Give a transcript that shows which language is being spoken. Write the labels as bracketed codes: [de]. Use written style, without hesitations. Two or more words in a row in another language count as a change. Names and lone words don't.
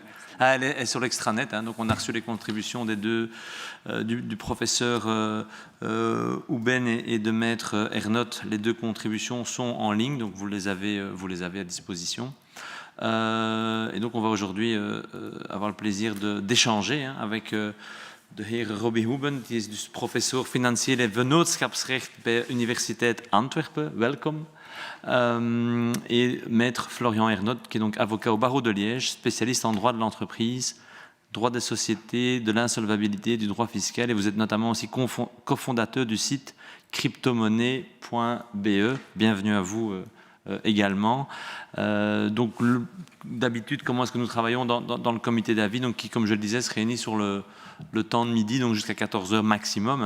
[fr] Ah, elle est sur l'extranet. Donc on a reçu les contributions des deux, du professeur Houben et de maître Ernotte. Les deux contributions sont en ligne, donc vous les avez à disposition. Et donc on va aujourd'hui avoir le plaisir d'échanger avec [nl] de heer [fr] Robbie Houben, [nl] die is dus professor financiële vennootschapsrecht bij Universiteit Antwerpen. Welkom. [fr] Et maître Florian Ernotte, qui est donc avocat au barreau de Liège, spécialiste en droit de l'entreprise, droit des sociétés, de l'insolvabilité, du droit fiscal, et vous êtes notamment aussi cofondateur du site cryptomonnaie.be. Bienvenue à vous également. Donc d'habitude, comment est-ce que nous travaillons dans le comité d'avis, donc qui, comme je le disais, se réunit sur le temps de midi, donc jusqu'à 14 h maximum.